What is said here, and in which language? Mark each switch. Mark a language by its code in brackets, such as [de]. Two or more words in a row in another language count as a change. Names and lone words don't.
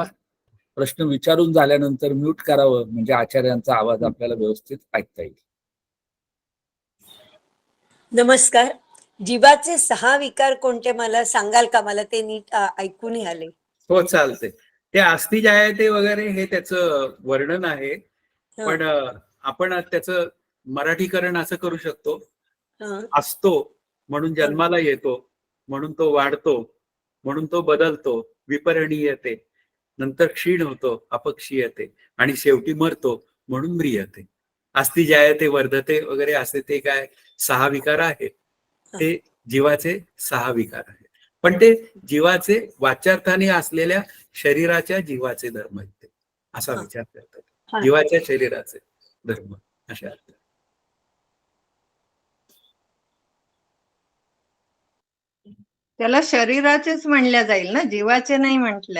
[mr] प्रश्न विचारून झाल्यानंतर म्यूट करावं म्हणजे आचार्यांचा आवाज आपल्याला व्यवस्थित ऐकता येईल. नमस्कार. जीवाचे 6 विकार कोणते मला सांगाल का? मला ते नीट ऐकून आले. हो, चालते. ते [sa] अस्ति जायते [mr] वगैरे हे त्याचं वर्णन आहे. पण आपण त्याचं मराठीकरण असं करू शकतो. असतो म्हणून जन्माला येतो, म्हणून तो वाढतो, म्हणून तो बदलतो, विपरिणीयते, नंतर क्षीण होतो, अपक्षीयते आणि शेवटी मरतो म्हणून म्रियते. [sa] अस्ति जायते वर्धते [mr] वगैरे असे ते काय 6 विकार आहेत. ते जीवाचे 6 विकार आहेत. पण ते जीवाचे वाच्यार्थाने असलेल्या शरीराच्या जीवाचे धर्म आहेत ते असा विचार करतात. जीवाच्या शरीराचे धर्म अशा अर्थ. त्याला शरीराचेच म्हणल्या जाईल ना, जीवाचे नाही म्हटल्या